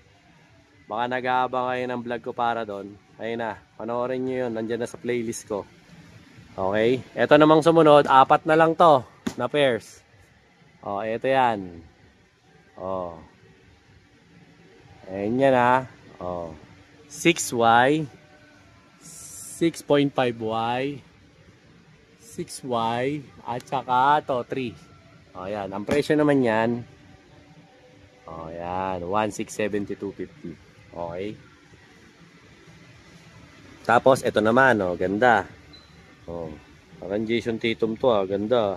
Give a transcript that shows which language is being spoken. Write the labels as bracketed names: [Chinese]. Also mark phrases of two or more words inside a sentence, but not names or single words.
[Filipino] Baka nag-aabang kayo ng vlog ko para doon. Ayun na, panoorin nyo yun, nandyan na sa playlist ko. Okay? Ito namang sumunod, 4 na lang to na pairs. Oh, ito yan. Oh. Ayan yan ha. Oh. 6Y, 6.5Y, 6Y, at saka to 3. Oh, yan. Ang presyo naman yan, oh, yan, 1,672.50. Okay. Tapos, ito naman, oh, ganda. Oh, parang Jason Tatum to, ah, ganda.